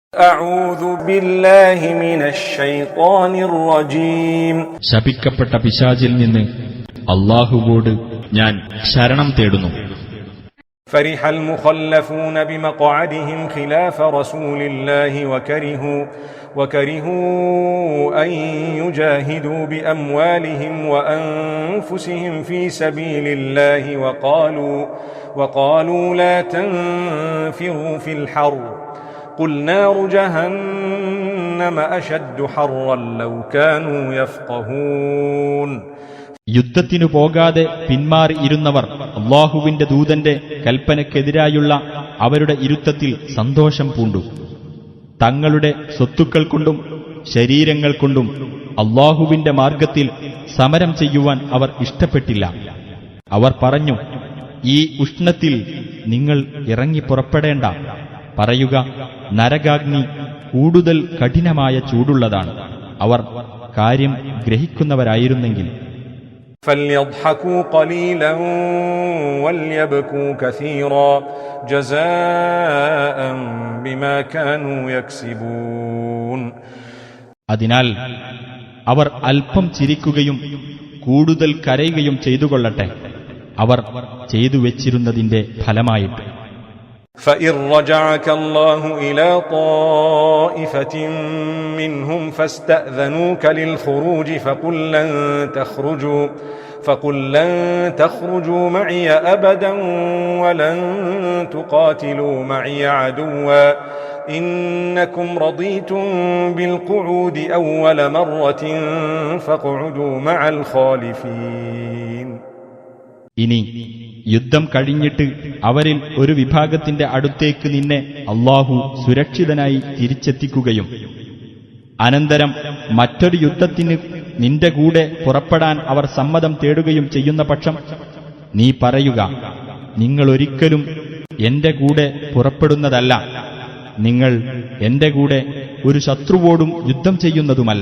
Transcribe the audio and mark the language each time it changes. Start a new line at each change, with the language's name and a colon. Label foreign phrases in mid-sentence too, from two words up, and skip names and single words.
Arabic: أعوذ بالله من الشيطان الرجيم
Malayalam: ശപിക്കപ്പെട്ട പിശാചിൽ നിന്ന് അല്ലാഹുവോട് ഞാൻ ശരണം തേടുന്നു.
Arabic: فرح المخلفون بمقعدهم خلاف رسول الله وكرهوا أن يجاهدوا بأموالهم وأنفسهم في سبيل الله وقالوا لا تنفروا في الحر قل نار جهنم أشد حرا لو كانوا يفقهون.
Malayalam: യുദ്ധത്തിനു പോകാതെ പിന്മാറി ഇരുന്നവർ അല്ലാഹുവിന്റെ ദൂതന്റെ കൽപ്പനയ്ക്കെതിരായുള്ള അവരുടെ ഇരുത്തത്തിൽ സന്തോഷം പൂണ്ടു. തങ്ങളുടെ സ്വത്തുക്കൾ കൊണ്ടും ശരീരങ്ങൾ കൊണ്ടും അല്ലാഹുവിന്റെ മാർഗത്തിൽ സമരം ചെയ്യുവാൻ അവർ ഇഷ്ടപ്പെട്ടില്ല. അവർ പറഞ്ഞു, ഈ ഉഷ്ണത്തിൽ നിങ്ങൾ ഇറങ്ങി പുറപ്പെടേണ്ട. പറയുക, നരകാഗ്നി കൂടുതൽ കഠിനമായ ചൂടുള്ളതാണ്. അവർ കാര്യം ഗ്രഹിക്കുന്നവരായിരുന്നെങ്കിൽ.
Arabic: فليضحكوا قليلا وليبكوا كثيرا جزاء بما كانوا يكسبون.
Malayalam: അതിനാൽ അവർ അല്പം ചിരിക്കുകയും കൂടുതൽ കരയുകയും ചെയ്തുകൊള്ളട്ടെ, അവർ ചെയ്തു വെച്ചിരുന്നതിന്റെ ഫലമായിട്ട്.
Arabic: فإن رجعك الله إلى طائفة منهم فاستأذنوك للخروج فقل لن تخرجوا معي أبدا ولن تقاتلوا معي عدوا إنكم رضيتم بالقعود أول مرة فاقعدوا مع الخالفين.
Malayalam: ഇനി യുദ്ധം കഴിഞ്ഞിട്ട് അവരിൽ ഒരു വിഭാഗത്തിന്റെ അടുത്തേക്ക് നിന്നെ അല്ലാഹു സുരക്ഷിതനായി തിരിച്ചെത്തിക്കുകയും അനന്തരം മറ്റൊരു യുദ്ധത്തിന് നിന്റെ കൂടെ പുറപ്പെടാൻ അവർ സമ്മതം തേടുകയും ചെയ്യുന്ന പക്ഷം നീ പറയുക, നിങ്ങളൊരിക്കലും എന്റെ കൂടെ പുറപ്പെടുന്നതല്ല, നിങ്ങൾ എന്റെ കൂടെ ഒരു ശത്രുവോടും യുദ്ധം ചെയ്യുന്നതുമല്ല.